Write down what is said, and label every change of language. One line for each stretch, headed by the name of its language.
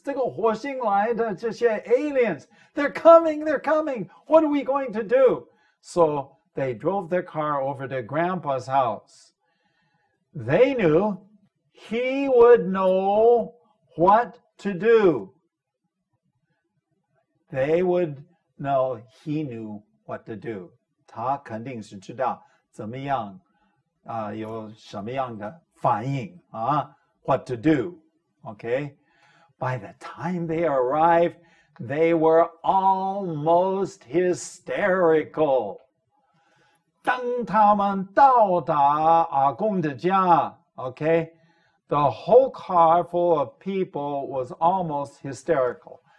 Chinese: 这个火星来的这些
English: aliens, they're coming. What are we going to do? So they drove their car over to Grandpa's house. They knew he would know what to do. They would know he knew what to do.
Chinese: 他肯定是知道怎么样有什么样的反应
English: what to do. Okay? By the time they arrived, they were almost hysterical.
Chinese: 当他们到达阿公的家
English: okay, the whole car full of people was almost hysterical.